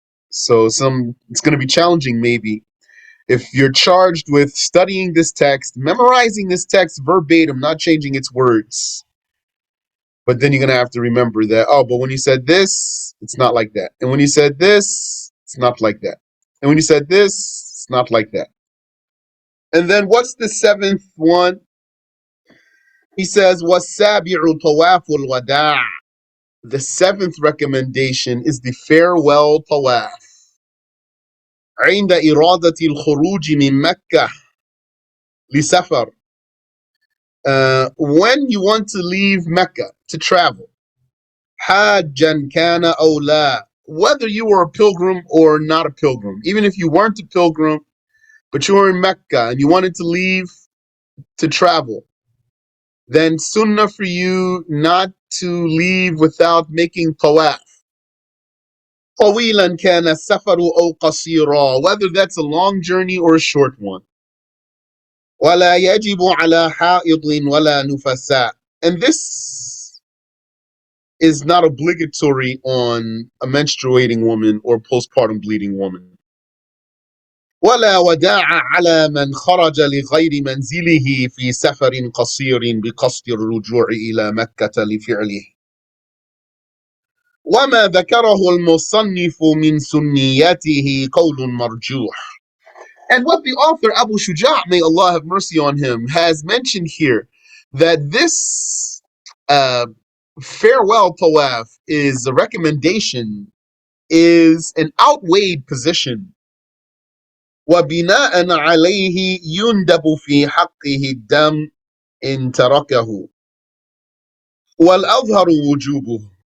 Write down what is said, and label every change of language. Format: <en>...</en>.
<en>So it's going to be challenging maybe if you're charged with studying this text, memorizing this text verbatim, not changing its words. But then you're going to have to remember that, but when you said this, it's not like that. And when you said this, it's not like that. And when you said this, it's not like that. And then what's the 7th one? He says,</en> <ar>وَالسَّابِعُ طَوَافُ الْوَدَاعِ.</ar> <en>The 7th recommendation is the farewell tawaf.</en> <ar>عند إرادة الخروج من مكة لسفر.</ar> <en>When you want to leave Mecca to travel,</en> <ar>حاجا كان أو لا,</ar> <en>whether you were a pilgrim or not a pilgrim, even if you weren't a pilgrim, but you were in Mecca and you wanted to leave to travel, then sunnah for you not to leave without making tawaf.</en> <ar>طويلا كان السفر أو قصيرا,</ar> <en>whether that's a long journey or a short one.</en> <ar>ولا يجب على حائض ولا نفساء.</ar> <en>And this is not obligatory on a menstruating woman or postpartum bleeding woman.</en> <ar>ولا وداع على من خرج لغير منزله في سفر قصير بقصد الرجوع إلى مكة لفعله. وما ذكره المصنف من سنيته قول مرجوح.</ar> <en>And what the author Abu Shuja', may Allah have mercy on him, has mentioned here, that this farewell tawaf is a recommendation, is an outweighed position.</en> <ar>وَبِنَاءً عَلَيْهِ يُنْدَبُ فِي حَقِّهِ الدَّمْ إِنْ تَرَكَهُ وَالْأَظْهَرُ وُجُوبُهُ.</ar>